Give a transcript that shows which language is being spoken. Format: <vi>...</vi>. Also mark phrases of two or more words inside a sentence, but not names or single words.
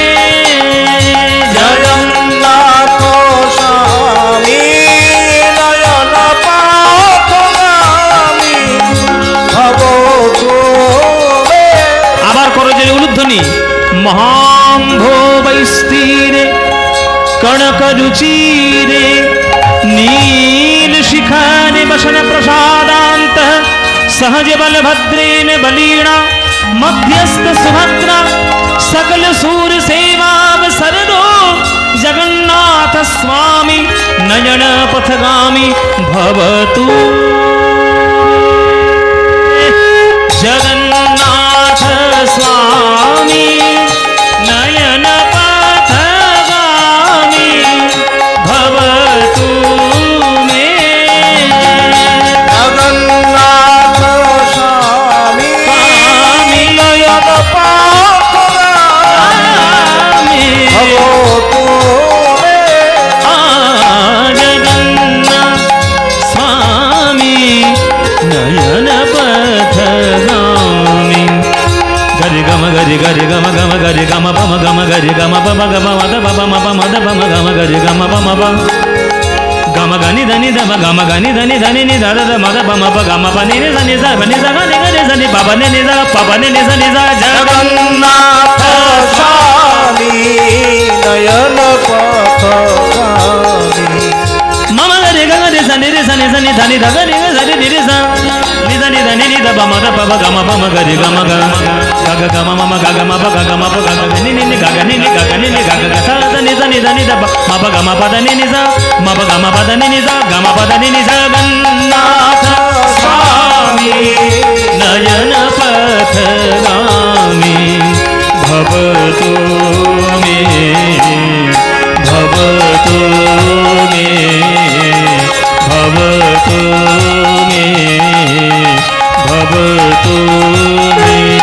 <sa>জগন্নাথ স্বামী নয়ন পথগামী ভবতু মে।</sa> <bn>আবার করো যে উলুধ্বনি।</bn> <sa>মহাম্ভোবৈস্তীরে কনকরুচিরে নীল শিখারে বসন প্রসাদান্ত सहज बलभद्रेन बलीणा मध्यस्थ सुभद्रा सकल सूर सेवावसरो जगन्नाथ स्वामी नयन पथगामी भवतु। जगन्नाथ स्वामी नयन पथगामी भवतु मे। জগন্নাথ স্বামী নয়ন পথগামী ভবতু মে। জগন্নাথ স্বামী নয়ন পথগামী। গরি গম গরি গরি গম গম গরি গম পম গম গরি গম পম গম মদ পম মদ মদ পম গম গরি গম পম পম গম গনি ধনি ধম গম গনি ধনি ধনি নি ধর মদ পম প গম পনি নি ধনি জ বনি জ গনি গনি ধনি পব নি নি জ পব নি নি ধনি জ জগন্নাথ স্বামী নয়ন পথগামী। মম গরি গম রে ধনি রে ধনি ধনি ধনি ধ গনি ধনি নি রে জ নি ধনি ধনি নি ধ পম দ পব গম পম গরি গম গ গ গ মম মম গ গ ম প গ গ ম প গ গ নি নি নি গ গ নি নি গ গ নি নি গ গ গ ಸ ದ ನಿ ದ ನಿ ದ ನಿ ದ ಪ ಮ ಪ ಗ ಮ ಪ ದ ನಿ ನಿ ಸ ಮ ಪ ಗ ಮ ಪ ದ ನಿ ನಿ ಸ ಗ ಮ ಪ ದ ನಿ ನಿ ಸ জগন্নাথ স্বামী নয়ন পথগামী ভবতু মে। ভবতু মে ভবতু মে ভবতু মে।</sa>